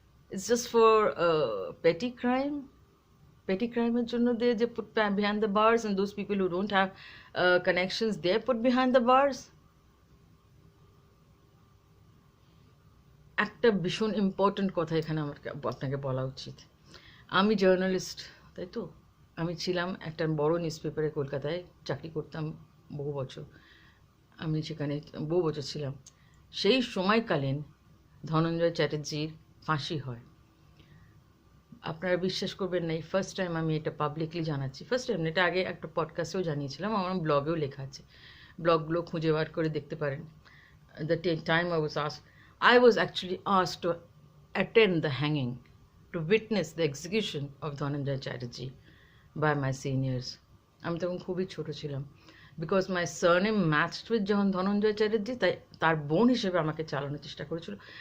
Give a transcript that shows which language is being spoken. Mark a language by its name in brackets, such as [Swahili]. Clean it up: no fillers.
[English] It's just for petty crime. Petty crime [Bangla] এর জন্য [English] they put behind the bars, and those people who don't have connections, they're put behind the bars. [Bangla] একটা ভীষণ important কথা এখানে আপনাকে বলা উচিত। আমি জার্নালিস্ট, তাই তো? আমি ছিলাম একটা বড় নিউজ পেপারে কলকাতায়, চাকরি করতাম বহু বছর। আমি সেখানে বহু বছর ছিলাম। সেই সময়কালীন ধনঞ্জয় চ্যাটার্জির ফাঁসি হয়। আপনারা বিশ্বাস করবেন না, এই ফার্স্ট টাইম আমি এটা পাবলিকলি জানাচ্ছি। ফার্স্ট টাইম, এটা আগে একটা পডকাস্টেও জানিয়েছিলাম, আমার ব্লগেও লেখা আছে, ব্লগগুলো খুঁজে বার করে দেখতে পারেন। [English] The time I was actually asked to attend the hanging, to witness the execution of Dhananjay Chatterjee by my seniors. [Bangla] আমি তখন খুবই ছোট ছিলাম, [English] because my surname matched with [Bangla] যখন ধনঞ্জয় চ্যাটার্জি, তাই তার বোন হিসেবে আমাকে চালানোর চেষ্টা করেছিল।